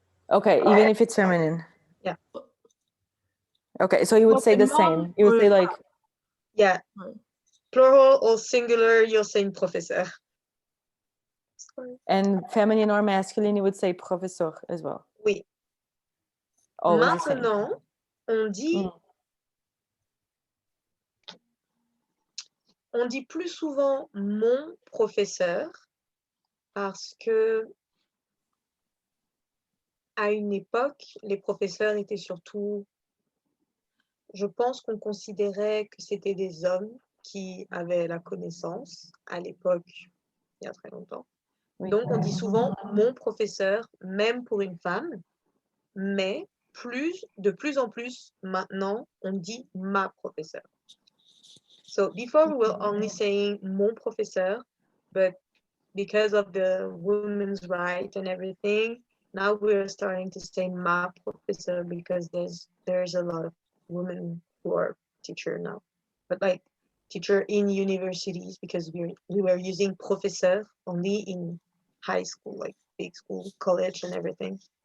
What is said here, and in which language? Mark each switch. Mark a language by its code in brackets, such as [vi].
[en] Okay, even if it's feminine. Yeah. Okay, so you would say the same. You would say like, Yeah. Plural or singular, you're saying professeur. and feminine or masculine, you would say professeur as well. [fr] Oui. [en] Always the same. [fr] Maintenant, on dit plus souvent mon professeur parce que à une époque, les professeurs étaient surtout, je pense qu'on considérait que c'était des hommes qui avaient la connaissance à l'époque, il y a très longtemps. Oui. Donc, on dit souvent mon professeur, même pour une femme, mais de plus en plus maintenant, on dit ma professeure. [en] So before we were only saying [fr] mon professeur, [en] but because of the women's right and everything, now we're starting to say [fr] ma professeur [en] because there's a lot of women who are teacher now. But like teacher in universities because we were using professeur only in high school, like big school, college and everything.